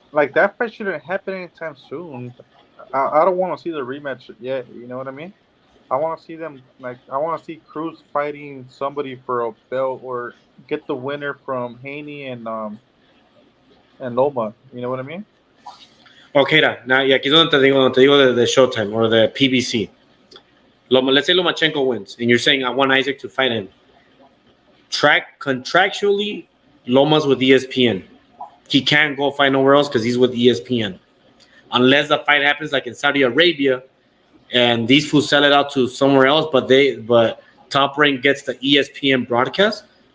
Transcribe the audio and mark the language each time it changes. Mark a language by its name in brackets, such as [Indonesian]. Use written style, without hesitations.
[English] Like that fight shouldn't happen anytime soon. I don't want to see the rematch yet. You know what I mean? I want to see them like I want to see Cruz fighting somebody for a belt or get the winner from Haney and Loma. You know what I mean? [Spanish] Okay, now, y aquí es donde te digo de Showtime [English] or the PBC. Let's say Lomachenko wins, and you're saying I want Isaac to fight him. Contractually, Loma's with ESPN. He can't go fight nowhere else because he's with ESPN. Unless the fight happens like in Saudi Arabia, and these fools sell it out to somewhere else, but Top Rank gets the ESPN broadcast.